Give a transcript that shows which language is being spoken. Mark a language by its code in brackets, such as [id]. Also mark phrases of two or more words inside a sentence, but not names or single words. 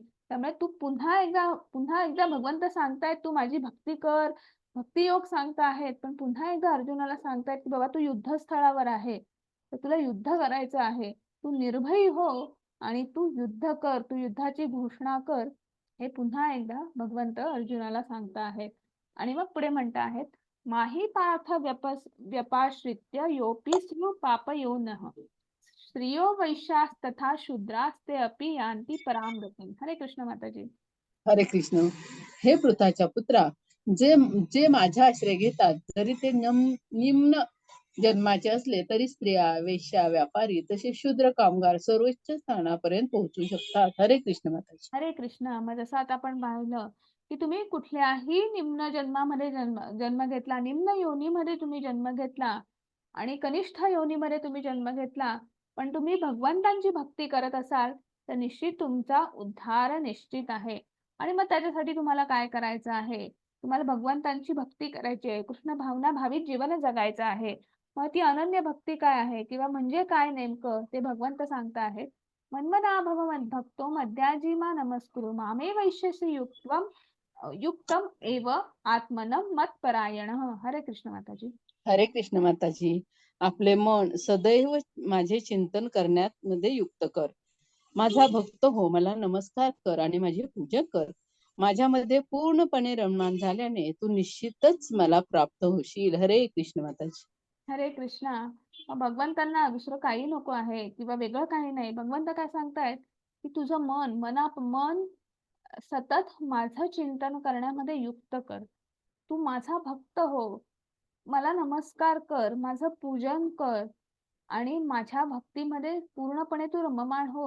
[mr] त्यामुळे तू पुन्हा एकदा भगवंत सांगतायत तू माझी भक्ती कर, भक्ती योग सांगता आहेत पण पुन्हा एकदा अर्जुनाला सांगतायत की बाबा तू युद्धस्थळावर आहे तर तुला युद्ध करायचं आहे. तू निर्भयी हो आणि तू युद्ध कर, तू युद्धाची घोषणा कर. हे पुन्हा एकदा भगवंत अर्जुनाला सांगता आहेत. आणि मग पुढे म्हणता आहेत [sa] माही पार्थ व्यपाश्रित्य योपी स्यु पापयोनः स्त्रियो वैश्यास्तथा शूद्रास्ते अपि यान्ति पराम गतिम्. [mr] हरे कृष्ण माताजी. हरे कृष्ण. हे पृथाच्या पुत्रा, जे जे माझा आश्रय घेतात, जरी ते निम्न जन्माचे असले तरी स्त्रिया, वेश्या, व्यापारी तसे शूद्र कामगार सर्वोच्च स्थानापर्यंत पोहोचू शकतात. हरे कृष्ण माताजी. हरे कृष्ण. मग जसं आता आपण पाहिलं की तुम्ही कुठल्याही निम्न जन्मामध्ये जन्म घेतला, निम्न योनीमध्ये तुम्ही जन्म घेतला आणि कनिष्ठ योनीमध्ये तुम्ही जन्म घेतला, पण तुम्ही भगवंतांची भक्ती करत असाल तर निश्चित तुमचा उद्धार निश्चित आहे. आणि मग त्याच्यासाठी तुम्हाला काय करायचं आहे? तुम्हाला भगवंतांची भक्ती करायची आहे, कृष्ण भावना भावित जीवन जगायचं आहे. मग ती अनन्य भक्ती काय आहे किंवा म्हणजे काय नेमकं ते भगवंत सांगता आहेत. [sa] मन्मना भव मद्भक्तो मद्याजीमा नमस्कुरु मामे वैश्यसि युक्तम एव आत्मनं मत्परायण. [mr] हरे कृष्ण माताजी. हरे कृष्ण माताजी. आपले मन सदैव माझे चिंतन करण्यात मध्ये युक्त कर. माझा भक्त हो, मला नमस्कार कर आणि माझे पूजन कर. माझ्यामध्ये पूर्णपणे रममाण झाल्याने तू निश्चितच मला प्राप्त होशील. हरे कृष्ण माताजी. हरे कृष्णा. मग भगवंतांना दुसरं काही नको आहे किंवा वेगळं काही नाही. भगवंत काय सांगतायत की तुझं मन सतत माझं चिंतन करण्यामध्ये युक्त कर. तू माझा भक्त हो, मला नमस्कार कर, माझं पूजन कर आणि माझ्या भक्तीमध्ये पूर्णपणे तू रममाण हो.